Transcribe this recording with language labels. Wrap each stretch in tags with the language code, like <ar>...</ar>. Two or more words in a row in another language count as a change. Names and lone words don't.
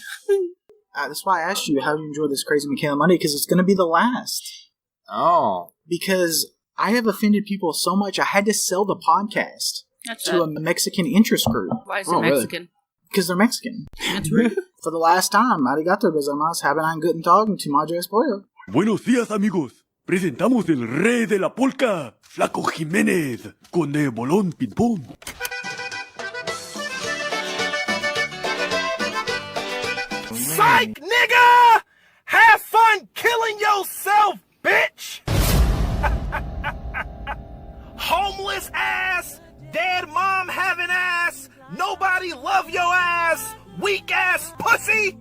<en>That's why I asked you how you enjoy this Crazy Michaela Monday, because it's going to be the last. Oh. Because I have offended people so much, I had to sell the podcast. to a Mexican interest group. Why is it Mexican? Because they're Mexican. That's rude. For the last time,</en> <ja>ありがとうございます,</ja> <de>haben einen guten Tag</de> <en>und</en> <es>Madre es pollo. Buenos días, amigos. Presentamos el rey de la polka, Flaco Jiménez, con el bolón ping-pong.</es> <en>Psych, nigga! Have fun killing yourself, bitch! Homeless ass, dead mom having ass, nobody love your ass, weak ass pussy!</en>